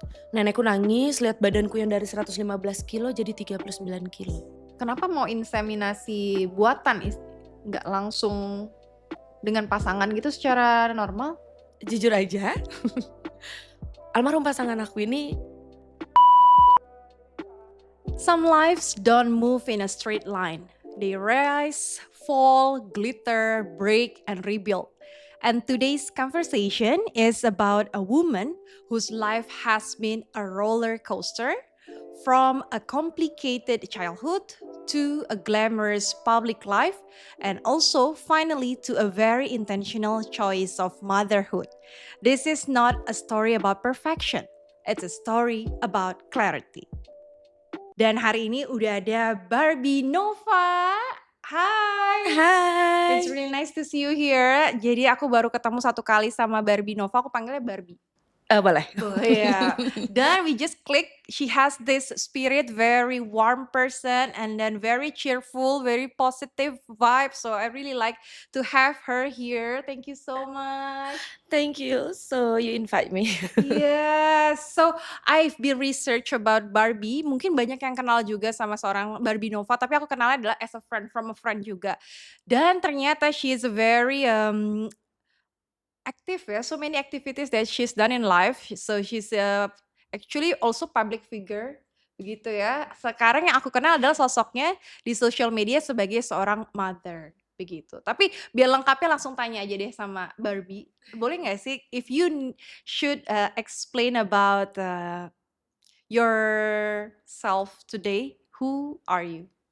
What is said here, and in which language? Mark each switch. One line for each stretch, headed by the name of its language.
Indonesian: Nenekku nangis lihat badanku yang dari 115 kilo jadi 39 kilo. Kenapa mau inseminasi buatan nggak langsung dengan pasangan gitu secara normal? Jujur aja, almarhum pasangan aku ini
English: Some lives don't move in a straight line. They rise, fall, glitter, break, and rebuild. And today's conversation is about a woman whose life has been a roller coaster, from a complicated childhood to a glamorous public life, and also finally to a very intentional choice of motherhood. This is not a story about perfection, it's a story about clarity.
Indonesian: Dan hari ini udah ada Barbie Nova. Hai. It's hai.
English: really nice to see you here.
Indonesian: Jadi aku baru ketemu satu kali sama Barbie Nova, aku panggilnya Barbie. Boleh.
English: Oh yeah. Then we just click. She has this spirit, very warm person, and then very cheerful, very positive vibe. So I really like to have her here. Thank you so much. Thank you, so you invite me. Yes, so I've been research about Barbie.
Indonesian: Mungkin banyak yang kenal juga sama seorang Barbie Nova, tapi aku kenalnya adalah
English: as a friend from a friend
Indonesian: juga. Dan ternyata
English: she is a very active ya, so many activities that she's done in life. So she's actually also public figure
Indonesian: begitu ya. Sekarang yang aku kenal adalah sosoknya di social media sebagai seorang mother begitu. Tapi biar lengkapnya langsung tanya aja deh sama Barbie. Boleh nggak sih
English: if you should explain about yourself today, who are you?